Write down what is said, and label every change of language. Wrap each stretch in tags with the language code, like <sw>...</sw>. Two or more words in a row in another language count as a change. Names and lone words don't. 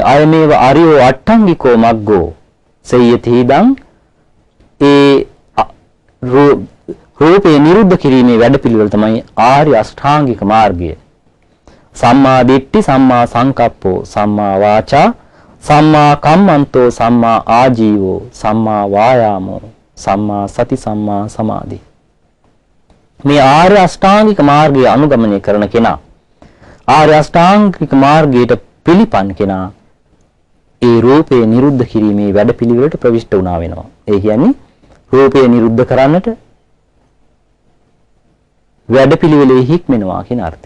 <pi>අයමේව අරියෝ අට්ඨංගිකෝ මග්ගෝ සේයති හිදං.</pi> <si>ඒ රූපය නිරුද්ධ කිරීමේ වැඩපිළිවෙල තමයි ආර්ය අෂ්ටාංගික මාර්ගය.</si> <pi>සම්මා දිට්ඨි, සම්මා සංකප්පෝ, සම්මා වාචා, සම්මා කම්මන්තෝ, සම්මා ආජීවෝ, සම්මා වායාමෝ, සම්මා සති, සම්මා සමාධි.</pi> <si>මේ ආර්ය අෂ්ටාංගික මාර්ගය අනුගමනය කරන කෙනා, ආර්ය අෂ්ටාංගික මාර්ගයට පිළිපන් කෙනා ඒ රූපය නිරුද්ධ කිරීමේ වැඩපිළිවෙලට ප්‍රවිෂ්ඨ වුණා වෙනවා. ඒ කියන්නේ රූපය නිරුද්ධ කරන්නට වැඩපිළිවෙලේ හික්මෙනවා කියන අර්ථය.</si>